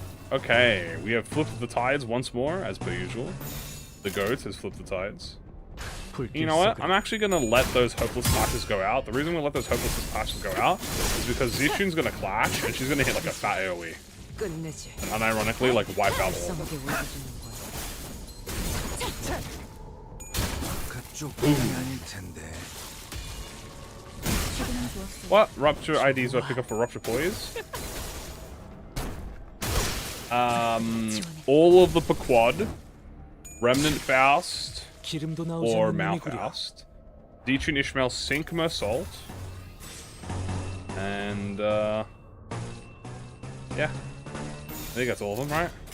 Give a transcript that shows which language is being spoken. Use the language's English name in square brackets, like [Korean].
[English] Okay, we have flipped the tides once more, as per usual. The goat has flipped the tides. You know what? I'm actually going to let those hopeless clashes go out. The reason we let those hopeless clashes go out is because Zishune's going to clash, and she's going to hit like a fat AoE. [Korean] 끝내지. [English] And unironically, like, wipe out all of them. [Korean] 이상하게 울어주는 거야. 그쪽 방향이 아닐 텐데. 시간은 좋았어. [English] What? Rupture IDs do I pick up for Rupture Poise? All of the Pequod, Remnant Faust, [Korean] 기름도 나오지 [English] or [Korean] 않는 놈이구려. [English] Malfaust, Detrun Ishmael Sink Mersault, and yeah, I think that's all of them, right?